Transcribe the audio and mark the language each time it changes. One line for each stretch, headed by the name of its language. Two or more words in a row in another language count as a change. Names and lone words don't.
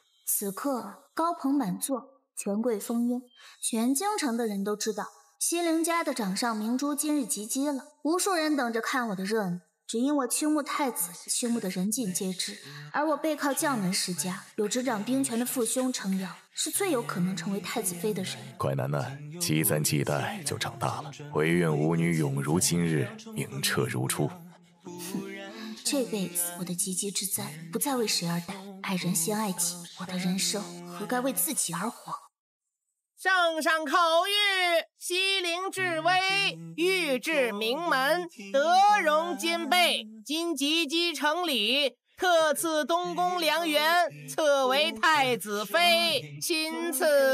Chinese: 此刻高朋滿座，權貴蜂擁，全京城的人都知道西陵家的掌上明珠今日及笄了，無數人等着看我的熱鬧。只因我青木太子，青木的人盡皆知，而我背靠將門世家，有執掌兵權的父兄撐腰，是最有可能成為太子妃的人。快楠楠，積簪繫帶就長大了，唯願吾女永如今日，明澈如初。這輩子我的及笄之簪不再為誰而戴，愛人先愛己，我的人生何該為自己而活？聖上口諭，西陵至微，御制名門，德容兼備，今及笄成禮，特賜東宮良緣，冊為太子妃，欽此。